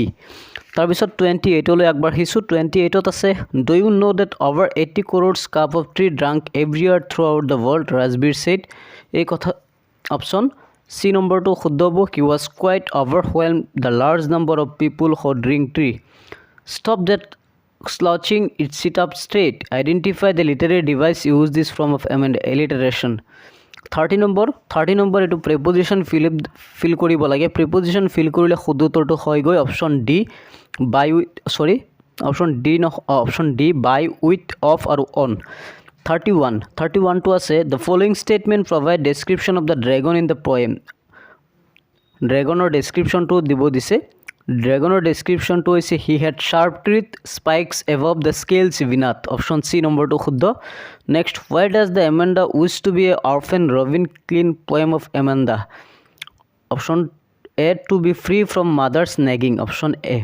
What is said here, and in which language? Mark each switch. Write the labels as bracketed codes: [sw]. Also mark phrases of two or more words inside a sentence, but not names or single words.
[as] তাৰপিছত 28লৈ আগবাঢ়িছোঁ. 28ত আছে, [en] Do you know that over 80 crores cup of tea drank every year throughout the world, Rajbir said. [as] এই কথা [en] option C [as] নম্বৰটো শুদ্ধ হ'ব. [en] He was quite overwhelmed the large number of people who drink tea. Stop that slouching, it sit up straight. Identify the literary device, use this form of alliteration. [as] 30 নম্বৰ এটো [en] preposition fill [as] কৰিব লাগে. [en] preposition fill [as] কৰিলে শুদ্ধ উত্তৰটো হয় গৈ [en] option D, option D by, with, of [as] আৰু অন. 31 টো আছে, [en] the following statement provide description of the dragon in the poem. [as] ড্ৰেগনৰ ডেছক্ৰিপশ্যনটো দিব দিছে. ড্ৰেগনৰ ডেছক্ৰিপশ্যনটো হৈছে, [en] he had sharp teeth, spikes above the scales beneath. option C [as] নম্বৰটো শুদ্ধ. [en] Next, why does the Amanda wish to be an orphan Robin Klein poem of Amanda. Option A, to be free from mother's nagging. Option A.